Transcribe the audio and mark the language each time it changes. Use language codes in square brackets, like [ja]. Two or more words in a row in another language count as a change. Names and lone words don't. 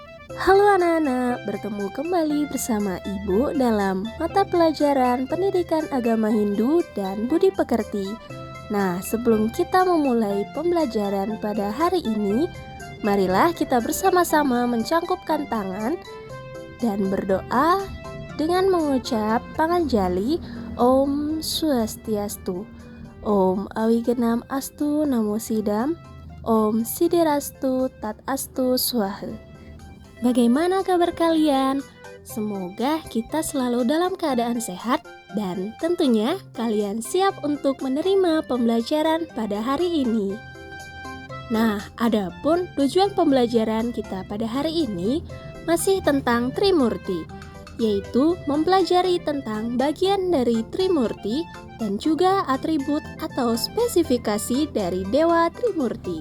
[id] Halo anak-anak, bertemu kembali bersama Ibu dalam mata pelajaran Pendidikan Agama Hindu dan Budi Pekerti. Nah, sebelum kita memulai pembelajaran pada hari ini, marilah kita bersama-sama mencangkupkan tangan dan berdoa dengan mengucap Panganjali [sa] Om Swastiastu, Om Awigenam Astu Namo Sidam, Om Sidirastu Tat Astu Swaha. [id] Bagaimana kabar kalian? Semoga kita selalu dalam keadaan sehat dan tentunya kalian siap untuk menerima pembelajaran pada hari ini. Nah, adapun tujuan pembelajaran kita pada hari ini masih tentang Trimurti, yaitu mempelajari tentang bagian dari Trimurti dan juga atribut atau spesifikasi dari Dewa Trimurti.